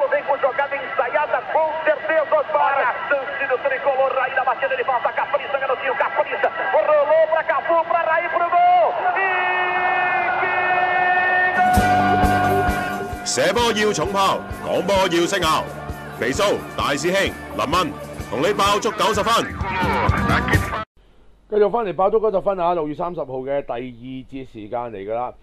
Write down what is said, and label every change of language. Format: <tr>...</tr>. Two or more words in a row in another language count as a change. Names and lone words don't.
<pt>campo, jogada ensaiada, com certeza para a chance do tricolor. Raí na batida, ele passa a Capriça, garotinho, Capriça, rolou para Cafu, para Raí, pro gol.</pt> <yue>射波要重炮，講波要識拗。肥蘇大師兄林蚊同你爆足90分。繼續翻嚟爆足90分啊！6月30號嘅第二節時間嚟㗎啦。</yue>